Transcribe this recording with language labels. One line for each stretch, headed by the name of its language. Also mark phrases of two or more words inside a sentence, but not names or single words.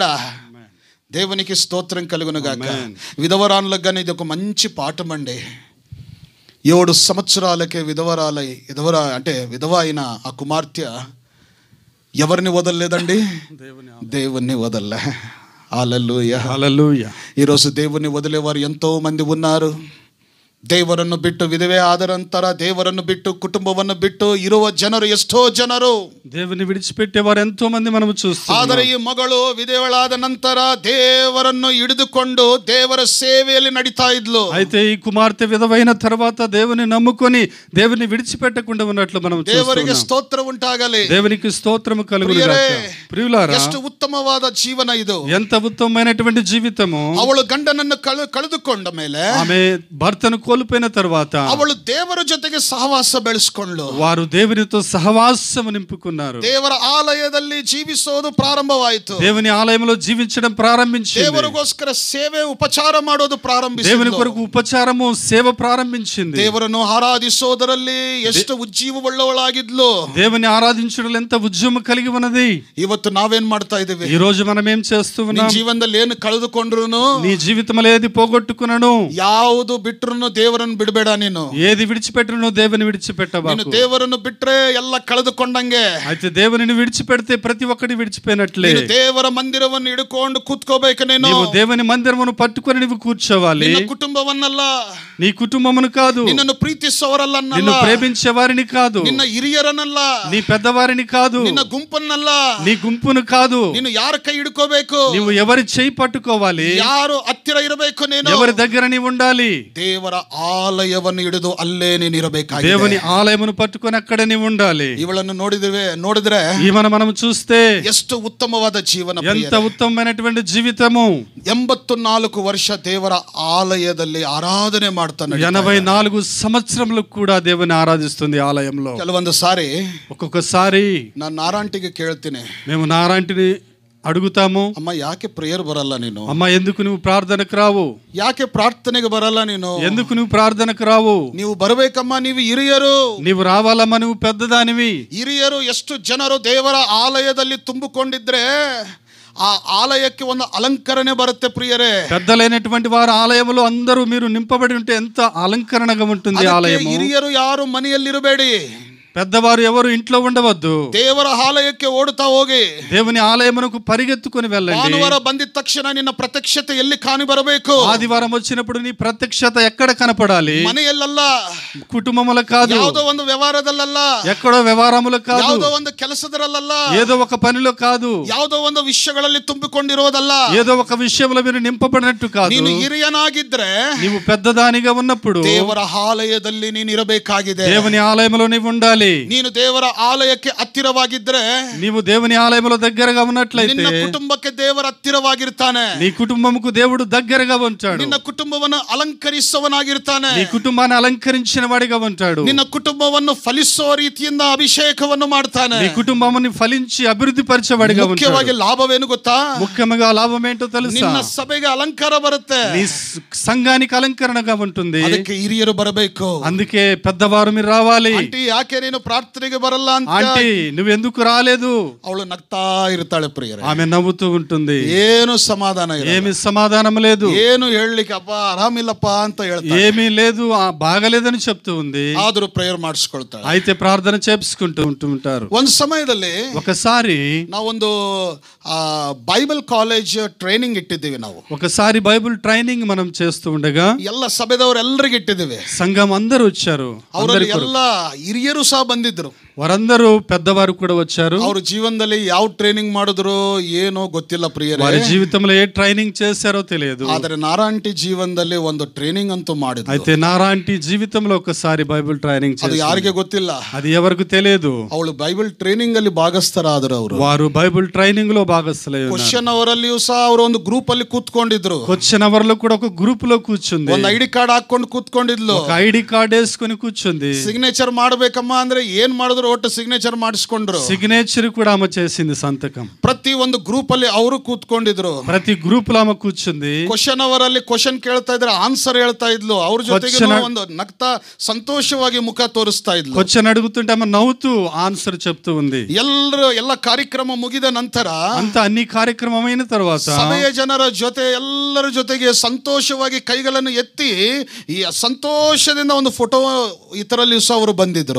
Telugu: దేవునికి స్తోత్రం కలుగును గాక. విధవరాన్లకు కానీ ఇది ఒక మంచి పాఠం అండి. 7 సంవత్సరాలకే విధవ అయిన ఆ కుమార్తె ఎవరిని వదలలేదండి? దేవుణ్ణి వదలలే. హల్లెలూయా, హల్లెలూయా. ఈరోజు దేవుణ్ణి వదిలేవారు ఎంతో మంది ఉన్నారు.
Kannada: ದೇವರನ್ನು ಬಿಟ್ಟು ವಿಧವೆ ಆದ ನಂತರ ದೇವರನ್ನು ಬಿಟ್ಟು ಕುಟುಂಬವನ್ನು ಬಿಟ್ಟು ಇರುವ ಜನರು ಎಷ್ಟೋ ಜನರು.
Telugu: దేవుని విడిచిపెట్టేవారు ఎంతో మంది మనం చూస్తున్నాం.
Kannada: ಆದರೆ ಈ ಮಗಳು ವಿಧವೆಳಾದ ನಂತರ ದೇವರನ್ನು ಹಿಡಿದುಕೊಂಡು ದೇವರ ಸೇವೆಯಲ್ಲಿ ನಡೀತಾ ಇದ್ಲು.
Telugu: అయితే ఈ కుమార్తె విధవైన తర్వాత దేవుని నమ్ముకొని దేవుని విడిచిపెట్టకుండా ఉన్నట్లు మనం చూస్తున్నాం.
Kannada: ದೇವರಿಗೆ ಸ್ತೋತ್ರ ಉಂಟಾಗಲಿ.
Telugu: దేవునికి స్తోత్రము కలుగును గాక. ప్రియులారా,
Kannada: ಎಷ್ಟು ಉತ್ತಮವಾದ ಜೀವನ ಇದು.
Telugu: ఎంత ఉత్తమమైనటువంటి జీవితము.
Kannada: ಅವಳು ಗಂಡನನ್ನು ಕಳೆದುಕೊಂಡ ಮೇಲೆ,
Telugu: ఆమె భర్తను కోల్పోయిన తర్వాత
Kannada: ಅವಳು ದೇವರ ಜೊತೆಗೆ ಸಹವಾಸ ಬೆಳೆಸಿಕೊಂಡ್ಳು.
Telugu: వారు దేవునితో సహవాసము నింపుకున్నారు.
Kannada: ದೇವರ ಆಲಯದಲ್ಲಿ ಜೀವಿಸೋದು ಪ್ರಾರಂಭವಾಯಿತು.
Telugu: దేవుని ఆలయంలో జీవించడం ప్రారంభించింది.
Kannada: ದೇವರಿಗೋಸ್ಕರ ಸೇವೆ ಉಪಚಾರ ಮಾಡೋದು ಪ್ರಾರಂಭಿಸಿತು.
Telugu: దేవుని కొరకు ఉపచారము సేవ ప్రారంభించింది.
Kannada: ದೇವರನ್ನು ಆರಾಧಿಸೋದರಲ್ಲಿ ಎಷ್ಟು ಉಜ್ಜೀವವುಳ್ಳವಳಾಗಿದ್ಲು.
Telugu: దేవుని ఆరాధించడంలో ఎంత ఉద్యమం కలిగి ఉన్నది.
Kannada: ಇವತ್ತು ನಾವೇನ್ ಮಾಡ್ತಾ ಇದೀವಿ?
Telugu: ఈ రోజు మనం ఏం చేస్తూ ఉన్నాం?
Kannada: ಜೀವನದಲ್ಲಿ ಏನು ಕಳೆದುಕೊಂಡ್ರುನು,
Telugu: నీ జీవితంలో ఏది పోగొట్టుకున్నాను,
Kannada: ಯಾವುದು ಬಿಟ್ರುನು ದೇವರನ್ನು ಬಿಡಬೇಡ. ನೀನು
Telugu: ఏది విడిచిపెట్టును దేవుని విడిచిపెట్టబాకు.
Kannada: ನೀನು ದೇವರನ್ನು ಬಿಟ್ರೆ ಎಲ್ಲ ಕಳೆದುಕೊಂಡಂಗೆ.
Telugu: అయితే దేవుని విడిచిపెడితే ప్రతి ఒక్కటి విడిచిపోయినట్లే.
Kannada: ನೀನು ದೇವರ ಮಂದಿರವನ್ನು ಹಿಡ್ಕೊಂಡು ಕೂತ್ಕೋಬೇಕು. ನೀನು
Telugu: దేవుని మందిరమును పట్టుకొని నువ్వు కూర్చోవాలి.
Kannada: ನಿನ್ನ ಕುಟುಂಬವನ್ನಲ್ಲ,
Telugu: నీ కుటుంబమును కాదు,
Kannada: ನಿನ್ನನ್ನು ಪ್ರೀತಿಸುವವರಲ್ಲ,
Telugu: నిన్ను ప్రేమించే వారిని కాదు,
Kannada: ನಿನ್ನ ಹಿರಿಯರನ್ನಲ್ಲ,
Telugu: నీ పెద్దవారిని కాదు,
Kannada: ನಿನ್ನ ಗುಂಪನ್ನಲ್ಲ,
Telugu: నీ గుంపును కాదు.
Kannada: ನೀನು ಯಾರ ಕೈ ಹಿಡ್ಕೋಬೇಕು?
Telugu: నువ్వు ఎవరి చేయి పట్టుకోవాలి,
Kannada: ಯಾರು ಹತ್ತಿರ ಇರಬೇಕು, ನೀನು
Telugu: ఎవరి దగ్గర నీవు ఉండాలి.
Kannada: ದೇವರ ಆಲಯವನ್ನು ಹಿಡಿದು ಅಲ್ಲೇ ನೀನು ಇರಬೇಕಾಗಿದೆ.
Telugu: దేవుని ఆలయమును పట్టుకొని అక్కడ నీవు ఉండాలి.
Kannada: ಇವಳನ್ನು ನೋಡಿದ್ರೆ
Telugu: ఈమెను మనం చూస్తే
Kannada: ಎಷ್ಟು ಉತ್ತಮವಾದ ಜೀವನ,
Telugu: ఎంత ఉత్తమమైనటువంటి జీవితము.
Kannada: 84 ವರ್ಷ ದೇವರ ಆಲಯದಲ್ಲಿ ಆರಾಧನೆ ಮಾಡ್ತಾನೆ.
Telugu: 84 సంవత్సరములు కూడా దేవుని ఆరాధిస్తుంది ఆలయంలో.
Kannada: ಕೆಲವೊಂದು ಸಾರಿ
Telugu: ఒక్కొక్కసారి
Kannada: ನಾನು ನಾರಾಂಟಿಗೆ ಕೇಳ್ತೀನಿ,
Telugu: మేము నారాంటిని ಅಡುಗುತ್ತಾము,
Kannada: ಅಮ್ಮ ಯಾಕೆ ಪ್ರೇಯರ್ ಬರಲ್ಲ ನೀನು?
Telugu: అమ్మ ఎందుకు నువ్వు ప్రార్థనకు రావు?
Kannada: ಯಾಕೆ ಪ್ರಾರ್ಥನೆಗೆ ಬರಲ್ಲ ನೀನು?
Telugu: ఎందుకు నువ్వు ప్రార్థనకు రావు?
Kannada: ನೀವು ಬರಬೇಕಮ್ಮ, ನೀವು ಹಿರಿಯರು,
Telugu: నీవు రావాలమ్మా, నువ్వు పెద్దదానివి.
Kannada: ಹಿರಿಯರು ಎಷ್ಟು ಜನರು ದೇವರ ಆಲಯದಲ್ಲಿ ತುಂಬಿಕೊಂಡಿದ್ರೆ ಆ ಆಲಯಕ್ಕೆ ಒಂದು ಅಲಂಕರಣೆ ಬರುತ್ತೆ ಪ್ರಿಯರೇ.
Telugu: పెద్దలైనటువంటి వారు ఆలయములో అందరూ మీరు నింపబడి ఉంటే ఎంత అలంకరణగా ఉంటుంది ఆలయము.
Kannada: ಹಿರಿಯರು ಯಾರು ಮನೆಯಲ್ಲಿರಬೇಡಿ,
Telugu: పెద్దవారు ఎవరు ఇంట్లో ఉండవద్దు.
Kannada: ದೇವರ ಆಲಯಕ್ಕೆ ಓಡುತ್ತಾ ಹೋಗಿ
Telugu: దేవుని ఆలయమునకు పరిగెత్తుకొని వెళ్ళండి.
Kannada: ಭಾನುವಾರ ಬಂದಿದ ತಕ್ಷಣ ನಿನ್ನ ಪ್ರತ್ಯಕ್ಷತೆ ಎಲ್ಲಿ ಕಾಣಿ ಬರಬೇಕು?
Telugu: ఆదివారం వచ్చినప్పుడు నీ ప్రత్యక్షత ఎక్కడ కనపడాలి?
Kannada: ಮನೆಯಲ್ಲ,
Telugu: కుటుంబముల కాదు,
Kannada: ಯಾವುದೋ ಒಂದು ವ್ಯವಹಾರದಲ್ಲ,
Telugu: ఎక్కడో వ్యవహారములు కాదు,
Kannada: ಯಾವುದೋ ಒಂದು ಕೆಲಸದಲ್ಲ,
Telugu: ఏదో ఒక పనిలో కాదు,
Kannada: ಯಾವುದೋ ಒಂದು ವಿಷಯಗಳಲ್ಲಿ ತುಂಬಿಕೊಂಡಿರೋದಲ್ಲ,
Telugu: ఏదో ఒక విషయంలో మీరు నింపబడినట్టు కాదు.
Kannada: ನೀನು ಹಿರಿಯನಾಗಿದ್ರೆ,
Telugu: నీవు పెద్దదానిగా ఉన్నప్పుడు
Kannada: ದೇವರ ಆಲಯದಲ್ಲಿ ನೀನು ಇರಬೇಕಾಗಿದೆ.
Telugu: దేవుని ఆలయంలో నీవు ఉండాలి.
Kannada: ನೀನು ದೇವರ ಆಲಯಕ್ಕೆ ಹತ್ತಿರವಾಗಿದ್ರೆ,
Telugu: నీవు దేవుని ఆలయంలో దగ్గరగా ఉన్నట్లయితే
Kannada: ನಿನ್ನ ಕುಟುಂಬಕ್ಕೆ ದೇವರ ಹತ್ತಿರವಾಗಿರ್ತಾನೆ.
Telugu: నీ కుటుంబముకు దేవుడు దగ్గరగా ఉంటాడు.
Kannada: ನಿನ್ನ ಕುಟುಂಬವನ್ನು ಅಲಂಕರಿಸುವವನಾಗಿರ್ತಾನೆ.
Telugu: నీ కుటుంబాన్ని అలంకరించిన వాడిగా ఉంటాడు.
Kannada: ನಿನ್ನ ಕುಟುಂಬವನ್ನು ಫಲಿಸುವ ರೀತಿಯಿಂದ ಅಭಿಷೇಕವನ್ನು ಮಾಡ್ತಾನೆ.
Telugu: నీ కుటుంబముని ఫలించి అభివృద్ధి పరిచేవాడిగా ఉంటాడు.
Kannada: ಮುಖ್ಯವಾಗಿ ಲಾಭವೇನು ಗೊತ್ತಾ?
Telugu: ముఖ్యంగా లాభం ఏంటో తెలుసా?
Kannada: ನಿನ್ನ ಸಭೆಗೆ ಅಲಂಕಾರ ಬರುತ್ತೆ.
Telugu: నీ సంఘానికి అలంకరణగా ఉంటుంది.
Kannada: ಅದಕ್ಕೆ ಹಿರಿಯರು ಬರಬೇಕು.
Telugu: అందుకే పెద్దవారు మీరు రావాలి.
Kannada: అంటే ಯಾಕೆ ನೀನು ಪ್ರಾರ್ಥನೆಗೆ ಬರಲ್ಲ ಅಂತ
Telugu: ఆంటీ నువ్వెందుకు రాలేదు
Kannada: ಅವಳು ನಗ್ತಾ ಇರ್ತಾಳೆ ಪ್ರಿಯರೇ.
Telugu: ఆమె నవ్వుతూ ఉంటుంది.
Kannada: ಏನು ಸಮಾಧಾನ ಇಲ್ಲ,
Telugu: ఏమి సమాధానం లేదు,
Kannada: ಏನು ಹೇಳಲಿಕ್ಕೆ ಅಪ್ಪ ಆರಾಮಿಲ್ಲಪ್ಪ ಅಂತ ಹೇಳ್ತಾಳೆ,
Telugu: ఏమీ లేదు, బాగలేదని చెప్తూ ఉంది.
Kannada: ಆದ್ರೂ ಪ್ರೇಯರ್ ಮಾಡಿಸ್ಕೊಳ್ತಾಳೆ.
Telugu: అయితే ప్రార్థన చేసుకుంటూ ఉంటారు.
Kannada: ಒಂದು ಸಮಯದಲ್ಲಿ
Telugu: ఒకసారి
Kannada: ನಾವೊಂದು
English: Bible college training
Kannada: ಇಟ್ಟಿದ್ದೀವಿ. ನಾವು
Telugu: ఒకసారి
English: Bible training
Telugu: మనం చేస్తూ ఉండగా
Kannada: ಎಲ್ಲ ಸಭೆದವರೆಲ್ಲರಿಗೆ ಇಟ್ಟಿದ್ದೀವಿ.
Telugu: సంఘం అందరూ వచ్చారు.
Kannada: ಅವರಲ್ಲಿ ಎಲ್ಲ ಹಿರಿಯರು ಸಹ ಬಂದಿದ್ರು.
Telugu: వారందరూ పెద్దవారు కూడా వచ్చారు.
Kannada: ಅವ್ರ ಜೀವನದಲ್ಲಿ ಯಾವ ಟ್ರೈನಿಂಗ್ ಮಾಡಿದ್ರು ಏನೋ ಗೊತ್ತಿಲ್ಲ ಪ್ರಿಯರೇ.
Telugu: వారి జీవితంలో ఏ ట్రైనింగ్ చేశారో తెలియదు.
Kannada: ಆದರೆ నారాంటి ಜೀವನದಲ್ಲಿ ಒಂದು ಟ್ರೈನಿಂగ్ ಅಂತೂ ಮಾಡಿದ್ರು.
Telugu: అయితే నారాంటి జీవితంలో ఒకసారి
English: Bible training
Telugu: చేశారు.
Kannada: ಅದು ಯಾರಿಗೆ ಗೊತ್ತಿಲ್ಲ,
Telugu: అది ఎవరికి తెలియదు.
Kannada: ಅವಳು
English: Bible training
Kannada: ಅಲ್ಲಿ ಭಾಗಸ್ಥರಾದರು.
Telugu: వారు
English: Bible training
Telugu: లో భాగస్థులై ఉన్నారు.
Kannada: ಕ್ವಶ್ಚನ್ ಅವರಲ್ಲಿಯೂ ಸಹ ಅವರು ಒಂದು ಗ್ರೂಪ್ ಅಲ್ಲಿ ಕೂತ್ಕೊಂಡಿದ್ರು.
English: question hour
Telugu: లో కూడా ఒక గ్రూప్ లో కూర్చుంది.
Kannada: ಒಂದು
English: ID card
Kannada: ಹಾಕೊಂಡು ಕೂತ್ಕೊಂಡಿದ್ಲು.
Telugu: ఒక
English: ID card
Telugu: వేసుకొని కూర్చుంది.
Kannada: ಸಿಗ್ನೇಚರ್ ಮಾಡಬೇಕಮ್ಮ ಅಂದ್ರೆ ಏನ್ ಮಾಡಿದ್ರು ಒಟ್ಟು ಸಿಗ್ನೇಚರ್ ಮಾಡಿಸ್ಕೊಂಡ್ರು.
Telugu: సిగ్నేచర్ కూడా ఆమె చేసింది సంతకం.
Kannada: ಪ್ರತಿ ಒಂದು ಗ್ರೂಪ್ ಅಲ್ಲಿ ಅವರು ಕೂತ್ಕೊಂಡಿದ್ರು.
Telugu: ప్రతి గ్రూప్ లో ఆమె కూర్చుంది.
English: question hour
Kannada: ಅಲ್ಲಿ ಕ್ವಶ್ಚನ್ ಕೇಳ್ತಾ ಇದ್ರೆ ಆನ್ಸರ್ ಹೇಳ್ತಾ ಇದ್ಲು. ಅವ್ರ ಜೊತೆಗೆ ಒಂದು ನಗ್ತಾ ಸಂತೋಷವಾಗಿ ಮುಖ ತೋರಿಸ್ತಾ ಇದ್ಲು.
Telugu: క్వశ్చన్ అడుగుతుంటే ఆమె నవ్వుతూ ఆన్సర్ చెప్తూ ఉంది.
Kannada: ಎಲ್ಲ ಕಾರ್ಯಕ್ರಮ ಮುಗಿದ ನಂತರ
Telugu: ಅಂತ అన్ని కార్యక్రమమైన తర్వాత
Kannada: ಸಭೆಯ ಜನರ ಜೊತೆ ಎಲ್ಲರ ಜೊತೆಗೆ ಸಂತೋಷವಾಗಿ ಕೈಗಳನ್ನು ಎತ್ತಿ ಈ ಸಂತೋಷದಿಂದ ಒಂದು ಫೋಟೋ ಇದರಲ್ಲಿ ಸಹ ಅವರು ಬಂದಿದ್ರು.